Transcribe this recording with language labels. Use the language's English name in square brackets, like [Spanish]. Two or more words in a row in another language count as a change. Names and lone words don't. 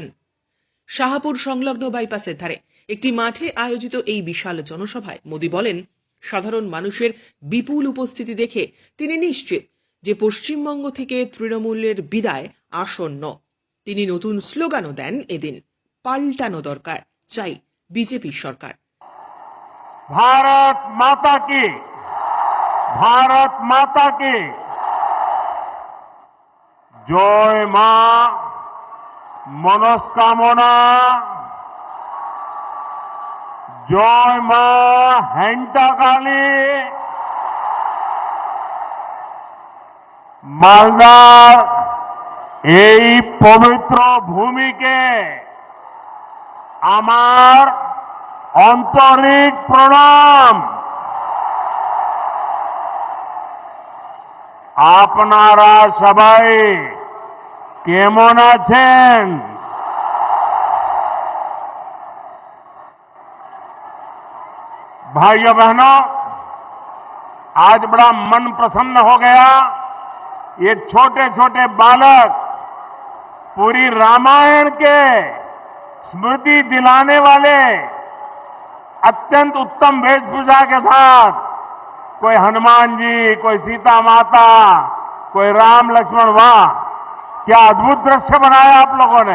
[Bangla] শাহপুর সংলগ্ন বাইপাসের ধারে একটি মাঠে আয়োজিত এই বিশাল জনসভায় মোদী বলেন, সাধারণ মানুষের বিপুল উপস্থিতি দেখে তিনি নিশ্চিত যে পশ্চিমবঙ্গ থেকে তৃণমূলের বিদায় আসন্ন। তিনি নতুন স্লোগানও দেন এদিন, পাল্টানো দরকার, চাই বিজেপি সরকার। [Hindi] भारत माता की, भारत माता की जय मां मनोकामना, जय मां हेंटाकाली। [Bangla] मालदार এই পবিত্র ভূমিকে আমার আন্তরিক প্রণাম। আপনারা সবাই কেমন আছেন? [Hindi] भाइयों बहनों, आज बड़ा मन प्रसन्न हो गया। ये छोटे छोटे बालक पूरी रामायण के स्मृति दिलाने वाले अत्यंत उत्तम वेशभूषा के साथ, कोई हनुमान जी, कोई सीता माता, कोई राम लक्ष्मण, वाह क्या अद्भुत दृश्य बनाया आप लोगों ने।